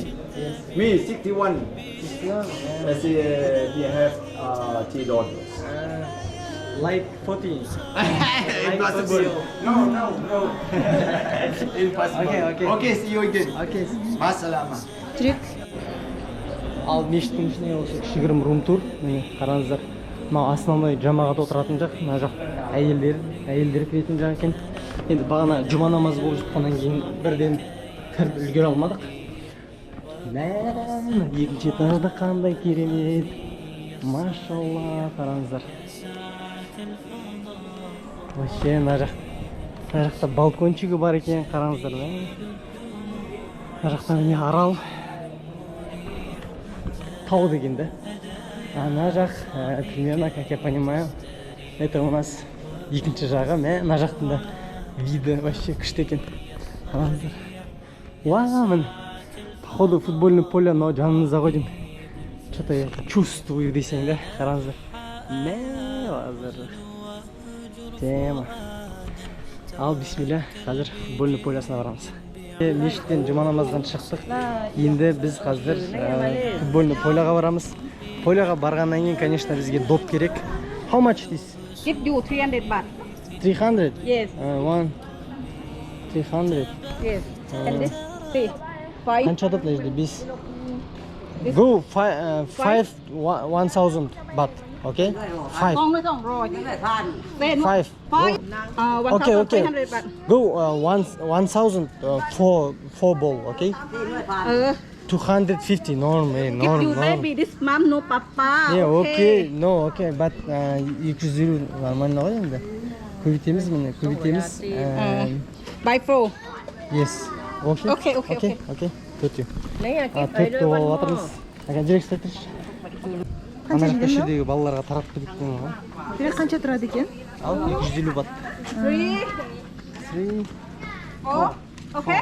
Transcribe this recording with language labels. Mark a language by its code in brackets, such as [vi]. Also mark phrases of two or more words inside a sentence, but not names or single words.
[en] Yes. Me, 61. 61. I see we have 3 daughters. Like 14. Impossible. No. Impossible. Okay. See you again. Okay. [ar] Masalama. [kk] Direkt. Ал мешіттің ішіне осы кішігірім рум тур. Міне қараңыздар. Мына основной жамағат отыратын жақ. Мына жақ әйелдер кіретін жақ екен. Енді бағана жұма намазы болып жатқаннан кейін бірден кіріп үлгере алмадық. Екінші этажда қандай керемет. Машалла, қараңыздар. Вообще мына жақта балкончигі бар екен, қараңыздар. Мына жақта міне арал. Тау деген да. Ана жақ, [ru] примерно, как я понимаю, это у нас [kk] екінші жағы. Мына жақтың да [ru] виды вообще [kk] күшті екен. Қараңыздар. Уа, мін. [ru] Походу футбольный поле, но [kk] жанымызда ғой деймін. [ru] Что-то я чувствую [kk] десең да, қараңыздар. Мә, азыр. Тема. Ал, бисмилля, қазір футбольный полесіне барамыз. Мешіттен жұма намаздан шықтық. Енді біз қазір футбольный поляға барамыз. Поляға барғаннан кейін, конечно, бізге доп керек. [en] How much this? Give you 300 baht. 300? Yes. 300. Yes. And this 3. 5. [kk] Қанша да плежді? Біз [en] go 1000 baht. Okay? [kk] 5. [en] 5. 1,300 baht. Go 1000 for ball, okay? 250 normal. Give you baby this mom no papa. Yeah, okay. No, okay, but 250 [kk] нормально ғой енді. Көбейтеміз міне, көбейтеміз. [en] By 4. Yes. [kk] Okay. Төтеу. Төтті болып атырмыз. Жүрек ұстатыршы. Ана жақта шедегі балаларға таратып кеткен ғой. Direkt қанша тұрады екен? Ал 250 бат. [en] 3. 4. Okay.